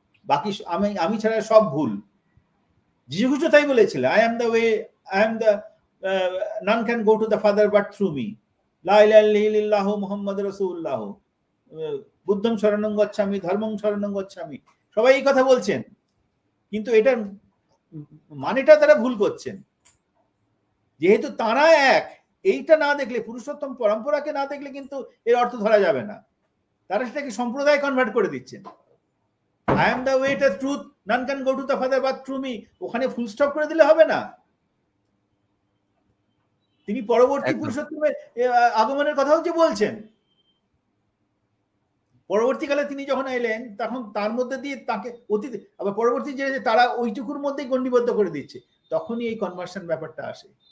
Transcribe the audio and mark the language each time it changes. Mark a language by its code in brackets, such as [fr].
[bn] বাকি আমি ছাড়া সব ভুল। যিশু খ্রিস্ট তাই বলেছিল, [en] I am the way, I am the none can go to the father but through me, [ar] লা ইলাহা ইল্লাল্লাহু মুহাম্মাদুর রাসূলুল্লাহ, [pi] বুদ্ধং শরণং গচ্ছামি, ধর্মং শরণং গচ্ছামি। [bn] সবাই এই কথা বলছেন, কিন্তু এটার মানেটা তারা ভুল করছেন। যেহেতু তারা এক, এইটা না দেখলে, পুরুষোত্তম পরম্পরাকে না দেখলে কিন্তু এর অর্থ ধরা যাবে না। তারা সেটাকে সম্প্রদায় কনভার্ট করে দিচ্ছেন। [en] I am the way, the truth, none can go to the father but through me, [bn] ওখানে ফুল স্টপ করে দিলে হবে না। তিনি পরবর্তী পুরুষোত্তমের আগমনের কথাও যে বলছেন, পরবর্তীকালে তিনি যখন এলেন, তখন তার মধ্যে দিয়ে তাকে অতীত, আবার পরবর্তী যে তারা ওইটুকুর মধ্যেই গণ্ডিবদ্ধ করে দিচ্ছে, তখনই এই কনভার্সন ব্যাপারটা আসে।